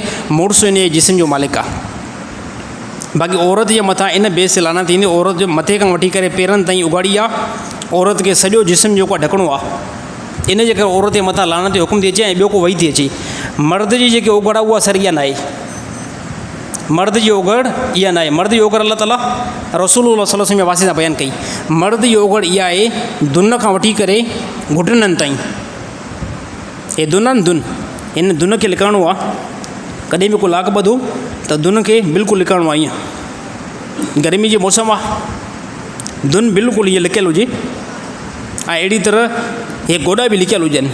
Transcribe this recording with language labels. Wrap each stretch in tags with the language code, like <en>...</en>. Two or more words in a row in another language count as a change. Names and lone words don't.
<sd>मुड़ुस इन जे जिस्म जो मालिक आहे। बाक़ी औरत जे मथां इन बेस ते लानत ईंदी। औरत जो मथे खां वठी करे पेरनि ताईं उगाड़ी आहे। औरत खे सॼो जिस्म जेको आहे ढकणो आहे। इन जे करे औरत जे मथां लानत जो हुकुम थी अचे ऐं ॿियो को वही थी अचे। मर्द जी जेकी ओघड़ आहे उहा सर इहा न आहे। मर्द जी ओघड़ इहा न आहे। मर्द जी ओघड़ अल्लाह ताला रसूलुल्लाह</sd> <ar>صلى الله عليه وسلم</ar> <sd>जे वास्ते सां बयानु कई। मर्द जी ओघड़ इहा आहे दुन खां वठी करे घुटननि ताईं। हे दुन हिन दुन खे लिकाइणो आहे। कॾहिं बि को लाग ॿधो त दुन खे बिल्कुलु लिकाइणो आहे। ईअं गर्मी जो मौसम आहे, दुन बिल्कुलु ईअं लिकियलु हुजे ऐं अहिड़ी तरह इहे गोॾा बि लिकियलु हुजनि।</sd>